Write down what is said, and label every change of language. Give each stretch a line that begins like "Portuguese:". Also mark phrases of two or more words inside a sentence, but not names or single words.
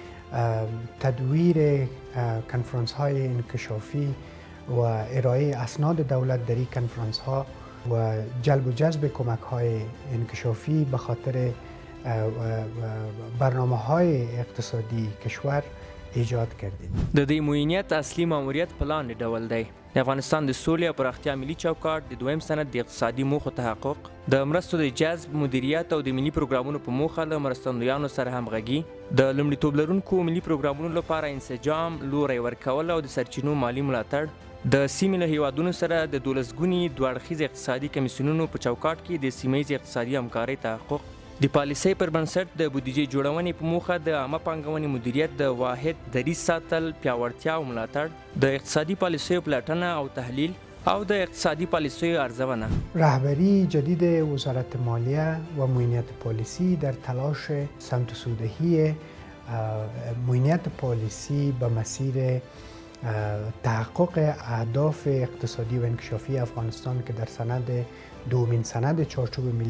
Persian: تدویر کنفرانس‌های انکشافی و ارائه اسناد دولت در این کنفرانس‌ها و جلب و جذب کمک‌های انکشافی به خاطر برنامه‌های اقتصادی کشور ایجاد کردید.
Pashto: د دې معاینات اصلي ماموریت پلان ډول دی. د افغانستان د سولې او پراختیا ملي چوکاټ د دویم سند د اقتصادي موخو تحقق، د مرستو د جذب، مدیریت او د ملي پروګرامونو په موخه له مرستندویانو سره همغږي، د لومړیتوب لرونکو ملي پروګرامونو لپاره انسجام، لوری ورکول او د سرچینو مالي ملاتړ، د سیمې له هیوادونو سره د 12 ګوني دوه اړخیز اقتصادي کمیسیونونو په چوکاټ کې د سیمه‌ییز اقتصادي همکارۍ تحقق، د پالیسۍ پر بنسټ د بودیجې جوړونې په موخه د عامه پانګونې مدیریت د واحد دریځ ساتل، پیاوړتیا او ملاتړ، د اقتصادي پالیسیو پلټنه او تحلیل او د اقتصادی پالیسیو ارزونه.
Persian: رهبری جدید وزارت مالیه و معاینات پالیسی در تلاش سمت و سودهی معاینات پالیسی به مسیر تحقق اهداف اقتصادی و انکشافی افغانستان که در دومین سند چارچوب ملی